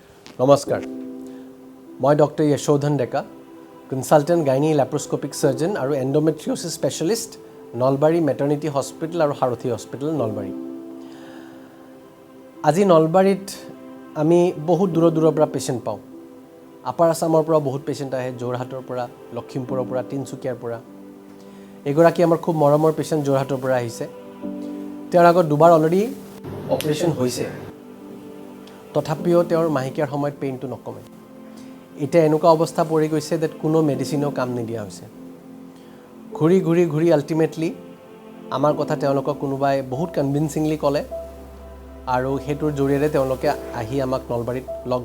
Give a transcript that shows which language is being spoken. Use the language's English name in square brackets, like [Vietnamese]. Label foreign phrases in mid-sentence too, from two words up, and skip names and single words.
[Assamese] নমস্কাৰ মই ডক্টৰ Yashodhan Deka [English] consultant gynae laparoscopic surgeon [Assamese] আৰু [English] endometriosis specialist [Assamese] Nalbari maternity hospital আৰু Sarathi Hospital Nalbari আজি নলবাৰীত আমি বহুত দূৰৰ পৰা পেশেন্ট পাওঁ আপাৰ আসামৰ পৰা বহুত পেশেন্ট আহে জোৰহাটৰ পৰা লখিমপুৰৰ পৰা তিনচুকীয়াৰ পৰা এগৰাকী আমাৰ খুব মৰমৰ পেশেন্ট জোৰহাটৰ পৰা আহিছে তেওঁৰ আগত দুবাৰ অলৰেডি অপাৰেশন হৈছে তথাপিও তেওঁৰ মাহিকিয়াৰ সময়ত পেইনটো নকমে এটা এনেকুৱা অৱস্থা পৰি গৈছে যে কোনো মেডিচিনও কাম নিদিয়া হৈছে ঘূৰি আল্টিমেটলি আমাৰ কথা তেওঁলোকক কোনোবাই বহুত কনভিন্সিংলি ক'লে আৰু হেতুৰ জৰিয়তে তেওঁলোকে আহি আমাক নলবাৰীত লগ